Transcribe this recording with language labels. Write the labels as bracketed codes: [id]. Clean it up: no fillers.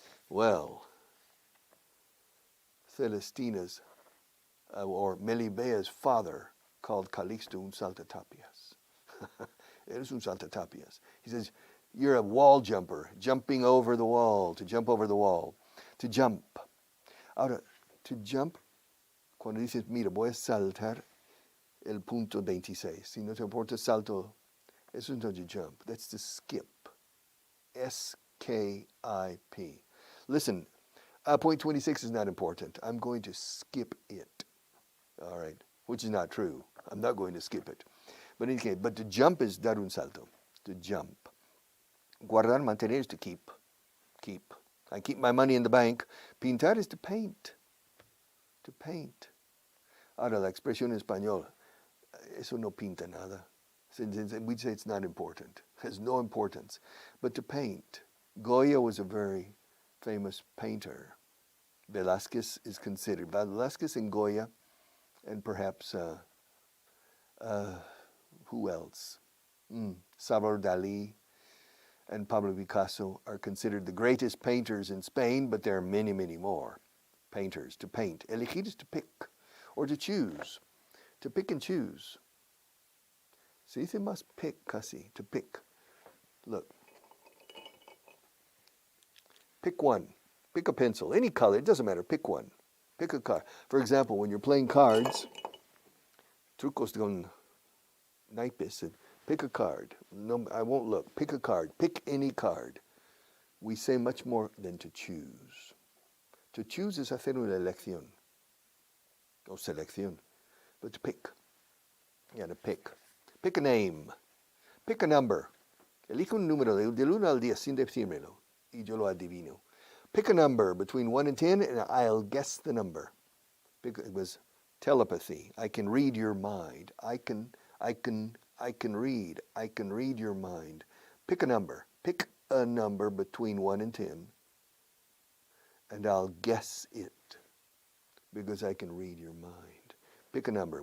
[en] Well, Celestina's or Melibea's father called Calixto un saltatapias. [es] Eres un saltatapias. [en] He says, you're a wall jumper, jumping over the wall, to jump over the wall, to jump. [es] Ahora, to jump, cuando dices, mira, voy a saltar el punto 26. Si no te importa salto, eso no [en] to jump. That's to skip. S-K-I-P. Listen, point 26 is not important. I'm going to skip it. All right, which is not true. I'm not going to skip it. But in any case, but to jump is [es] dar un salto. [en] To jump. Guardar, mantener is to keep. Keep. I keep my money in the bank. Pintar is to paint. To paint. [es] Ahora, la expresión en español, eso no pinta nada. [en] We'd say it's not important. It has no importance. But to paint. Goya was a very famous painter. Velázquez is considered. Velázquez and Goya, and perhaps, who else? Salvador Dalí and Pablo Picasso are considered the greatest painters in Spain, but there are many, many more painters. To paint. Elegir is to pick or to choose. To pick and choose. [es] Se dice más pick casi, [en] to pick. Look. Pick one. Pick a pencil. Any color, it doesn't matter. Pick one. Pick a card. For example, when you're playing cards, [es] trucos con naipes, [en] pick a card. No, I won't look. Pick a card. Pick any card. We say much more than to choose. To choose is [es] hacer una elección. [en] O selección. But to pick. Yeah, to pick. Pick a name. Pick a number. [es] Elige un número del 1 al 10 sin decírmelo. Y yo lo adivino. [en] Pick a number between 1 and 10 and I'll guess the number. It was telepathy. I can read your mind. I can read your mind. Pick a number. Pick a number between 1 and 10 and I'll guess it because I can read your mind. Pick a number.